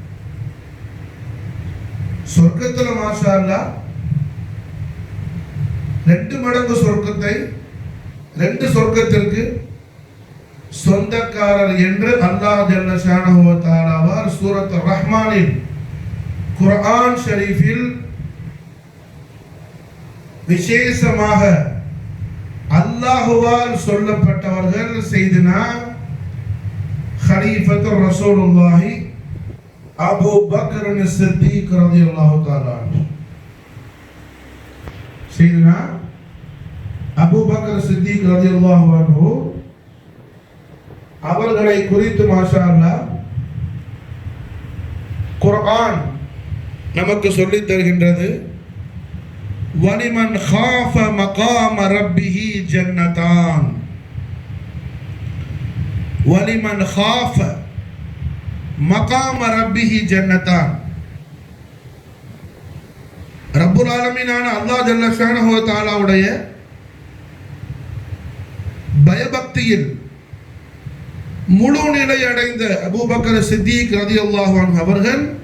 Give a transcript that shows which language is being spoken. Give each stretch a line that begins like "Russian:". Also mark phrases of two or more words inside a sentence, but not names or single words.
Tamil: சொர்க்கத்துல மாஷாஅல்லாஹ் 2 மடங்கு சொர்க்கத்தை 2 சொர்க்கத்திற்கு சொந்தக்காரர் என்று அல்லாஹ்
Arabic: جل شأنه
Tamil: வ தஆலாவால் சூரத் ரஹ்மானில்
Arabic: قرآن شريف
Tamil: விசேஷமாக அல்லாஹ்வால் சொல்லப்பட்டவர்கள் செய்தனா
Arabic: خليفة رسول الله أبو بكر الصديق رضي الله تعالى عنه. سيدنا أبو بكر الصديق رضي الله عنه
Tamil: அவர்களை குறித்து
Arabic: ما شاء الله
Tamil: குர்ஆன் நமக்கு சொல்லித் தருகின்றது.
Arabic: வலிமன் خاف مقام ربه جنتان وَلِمَنْ خَافَ مَقَامَ رَبِّهِ جَنَّتَانِ. رب العالمين
Tamil: அல்லாஹ்
Arabic: جل شأنه
Tamil: வ தஆலாவுடைய பயபக்தியில் முழு நிலை அடைந்த அபூபக்கர் சித்திக்
Arabic: رضي الله عنه
Tamil: அவர்கள்